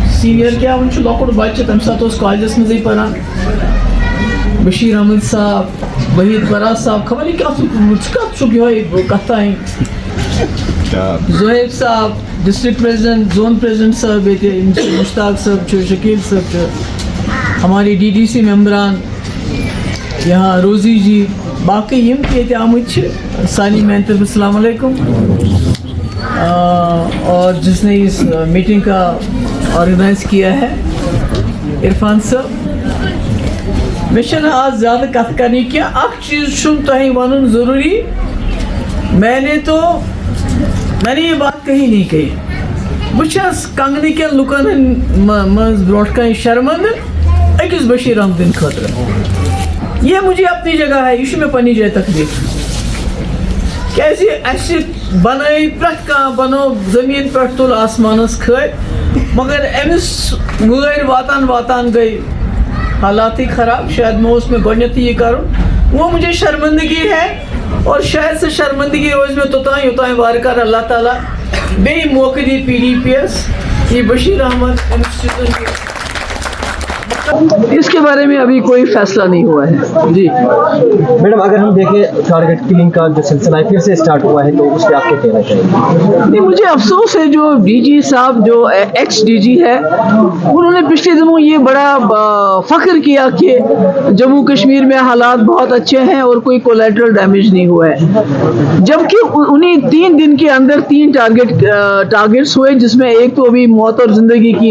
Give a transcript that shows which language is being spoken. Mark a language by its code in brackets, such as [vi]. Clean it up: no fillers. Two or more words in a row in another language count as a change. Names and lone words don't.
[ks] سینئر کیا ان لۄکُٹ بچہ تمہِ ساتہٕ اوس کالجس منٛزٕے پران بشیر احمد صاحب وحید فراز صاحب [ur] خبر نہیں [ks] کیا چھُکھ یِہوے کتھ تانۍ زہیب صاحب [en] district president zone president [ks] صاحب ییٚتہِ مشتاق صاحب چھُ شکیل صاحب چھُ [ur] ہمارے ڈی ڈی سی ممبران یہاں [ks] روزی جی باقی یم تہِ ییٚتہِ آمٕتۍ چھِ سانی میانہِ طرف [ar] السلام علیکم [ur] اور جس نے اس میٹنگ کا آرگنائز کیا ہے [ks] عرفان صاحب میں چھنہٕ آز زیادہ کتھ کرنی کینٛہہ اکھ چیٖز چھُم تۄہہِ وَنُن ضروٗری [ur] میں نے یہ بات کہیں نہیں کہی [ks] بہٕ چھَس کنگنہٕ کٮ۪ن لُکن منٛز برونٛٹھ کَنہِ شرمنٛدٕ أکِس بشیر احمدٕنۍ خٲطرٕ [ur] یہ مجھے اپنی جگہ ہے یہ [ks] چھُ مےٚ پننہِ جایہِ تکلیٖف کیازِ اَسہِ بنٲے پرٛٮ۪تھ کانٛہہ بنوو زٔمیٖن پٮ۪ٹھ تُل آسمانس کھٲلۍ مگر أمِس وٲرۍ واتان واتان گٔے حالات ہی خراب شاید میں گۄڈنیٚتھٕے یہ کرُن [ur] وہ مجھے شرمندگی ہے اور شاید سے شرمندگی [ks] روز میں توتانۍ یوتانۍ وارٕ کارٕ اللہ تعالیٰ بیٚیہِ موقعہٕ دی پی ڈی پی یس یہ بشیر احمد [ur] اس کے بارے میں ابھی کوئی فیصلہ نہیں ہوا ہے. [ks] جی [ur] میڈم اگر ہم دیکھیں [en] target killing [ur] کا جو سلسلہ ہے پھر سے اسٹارٹ ہوا ہے تو اس پہ آپ کیا کہنا چاہیں گے؟ نہیں مجھے افسوس ہے جو ڈی جی صاحب جو ایکس ڈی جی ہے انہوں نے پچھلے دنوں یہ بڑا فخر کیا کہ جموں کشمیر میں حالات بہت اچھے ہیں اور کوئی [en] collateral damage [ur] نہیں ہوا ہے جبکہ انہیں 3 دن کے اندر 3 ٹارگٹس ہوئے جس میں ایک تو ابھی موت اور زندگی کی